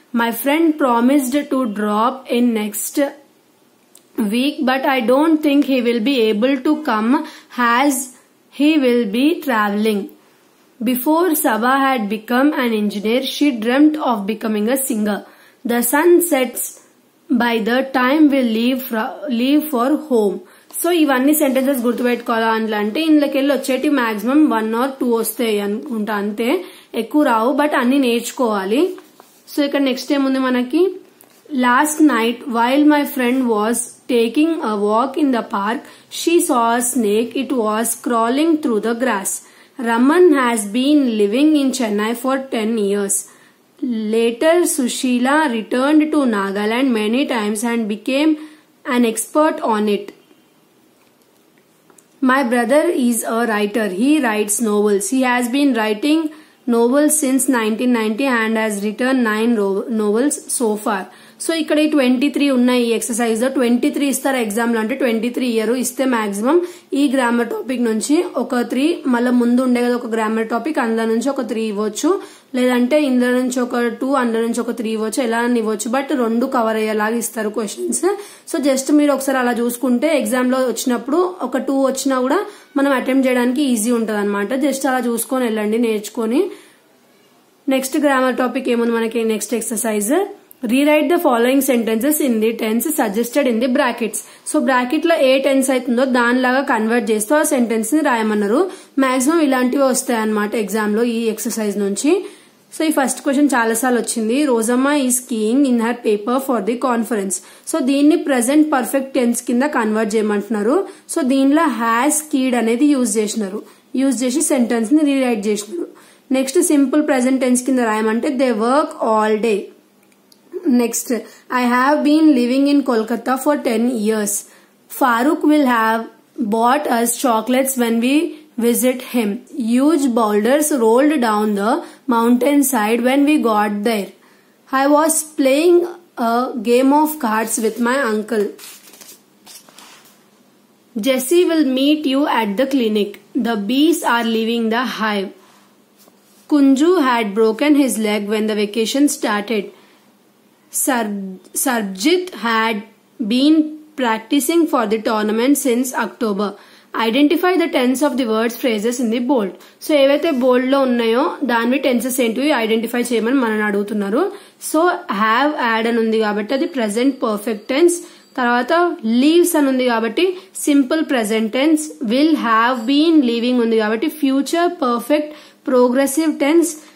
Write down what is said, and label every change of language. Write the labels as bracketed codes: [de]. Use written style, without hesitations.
[en] My friend promised to drop in next week, but I don't think he will be able to come as he will be traveling. Before Sabha had become an engineer, she dreamt of becoming a singer. The sun sets by the time we leave for home. [te] So ఇవన్నీ sentences గుర్తుపెట్టుకోవాలంటే ఇందులోకి వెళ్ళి వచ్చేటి maximum 1 or 2 వస్తాయి అనుకుంటా, అంతే, ఎక్కువ రావు, but అన్ని నేర్చుకోవాలి. సో ఇక్కడ నెక్స్ట్ ఏముంది మనకి, [en] Last night while my friend was taking a walk in the park, she saw a snake, it was crawling through the grass. Raman has been living in Chennai for 10 years. Later, Sushila returned to Nagaland many times and became an expert on it. My brother is a writer. He writes novels. He has been writing novels since 1990 and has written 9 novels so far. [te] So ఇక్కడ ఈ 23 ఉన్నాయి. ఈ exercise లో 23 ఇస్తారు exam లో, అంటే 23 year ఇస్తే maximum ఈ గ్రామర్ టాపిక్ నుంచి ఒక 3, మళ్ళీ ముందు ఉండే కదా ఒక గ్రామర్ టాపిక్, అందులో నుంచి ఒక 3 ఇవ్వచ్చు, లేదంటే ఇందులో నుంచి ఒక 2, అందులో నుంచి ఒక 3 ఇవ్వచ్చు, ఎలా ఇవ్వచ్చు, బట్ 2 కవర్ అయ్యేలాగా ఇస్తారు క్వశ్చన్స్. సో జస్ట్ మీరు ఒకసారి అలా చూసుకుంటే ఎగ్జామ్ లో వచ్చినప్పుడు ఒక 2 వచ్చినా కూడా మనం అటెంప్ట్ చేయడానికి ఈజీ ఉంటది అనమాట. జస్ట్ అలా చూసుకొని వెళ్ళండి, నేర్చుకొని. నెక్స్ట్ గ్రామర్ టాపిక్ ఏముంది మనకి, next exercise, [en] Rewrite the following sentences in the tense suggested in the brackets. [te] So bracket లో ఏ టెన్స్ అవుతుందో దానిలాగా కన్వర్ట్ చేస్తూ ఆ సెంటెన్స్ ని రాయమన్నారు. మాక్సిమం ఇలాంటివి వస్తాయి అనమాట ఎగ్జామ్ లో ఈ ఎక్సర్సైజ్ నుంచి. సో ఈ ఫస్ట్ క్వశ్చన్ చాలా సార్లు వచ్చింది, [en] Rosamma is keying in her paper for the conference. [te] So దీన్ని ప్రెసెంట్ పర్ఫెక్ట్ టెన్స్ కింద కన్వర్ట్ చేయమంటున్నారు. సో దీనిలో హ్యాస్ కీడ్ అనేది యూజ్ చేసి సెంటెన్స్ ని రీరైట్ చేసినారు. నెక్స్ట్, సింపుల్ ప్రెసెంట్ టెన్స్ కింద రాయమంటే [en] They work all day. Next, I have been living in Kolkata for 10 years. Farooq will have bought us chocolates when we visit him. Huge boulders rolled down the mountainside when we got there. I was playing a game of cards with my uncle. Jessie will meet you at the clinic. The bees are leaving the hive. Kunju had broken his leg when the vacation started. Sarjit had been practicing for the tournament since October. Identify the tense of the words phrases in the bold. [te] So ఏవైతే బోల్డ్ లో ఉన్నాయో దానివి tenses ఏంటివి identify చేయమని మనని అడుగుతున్నారు. So have add అని ఉంది కాబట్టి అది ప్రెసెంట్ పర్ఫెక్ట్ టెన్స్. తర్వాత లీవ్స్ అని ఉంది కాబట్టి simple present tense. Will have been leaving ఉంది కాబట్టి ఫ్యూచర్ పర్ఫెక్ట్ ప్రోగ్రెసివ్ టెన్స్.